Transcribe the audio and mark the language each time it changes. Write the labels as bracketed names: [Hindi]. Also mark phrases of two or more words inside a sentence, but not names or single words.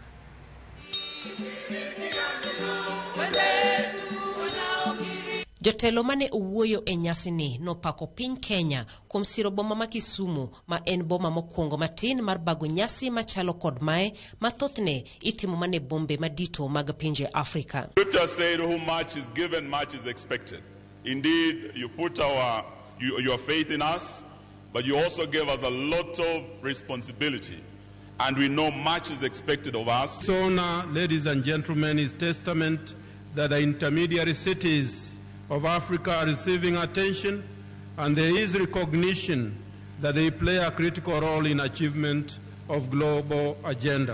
[Luo (Kenya and Tanzania)] Jotelo mane owuoyo e nyasini nopako piny Kenya kuom siro boma ma Kisumu ma en boma mokwongo matin mar bago nyasi machalo kod mae mathothne itimo mane bombe madito mag pinje Afrika. [English] Scripture said, who much is given, much is expected. Indeed, you put your faith in us, but you also gave us a lot of responsibility. And we know much is expected of us. So now, ladies and gentlemen, is testament that the intermediary cities of Africa are receiving attention, and there is recognition that they play a critical role in achievement of global agenda.